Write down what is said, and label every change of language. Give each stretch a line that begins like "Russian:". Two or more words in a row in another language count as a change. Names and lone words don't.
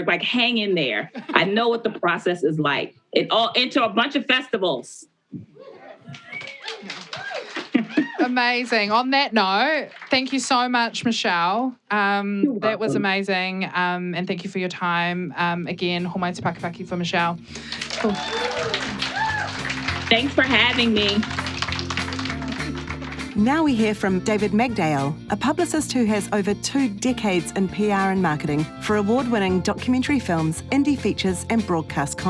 English: Like, hang in there. I know what the process is like. Enter a bunch of festivals. Amazing. On that note, thank you so much, Michelle. That was amazing. And thank you for your time. Again,
Māori: homai te pakapaki
English: for Michelle. Cool. Thanks for having me. Now we hear from David Magdale, a publicist who has over 2 decades in PR and marketing for award-winning documentary films, indie features and broadcast content.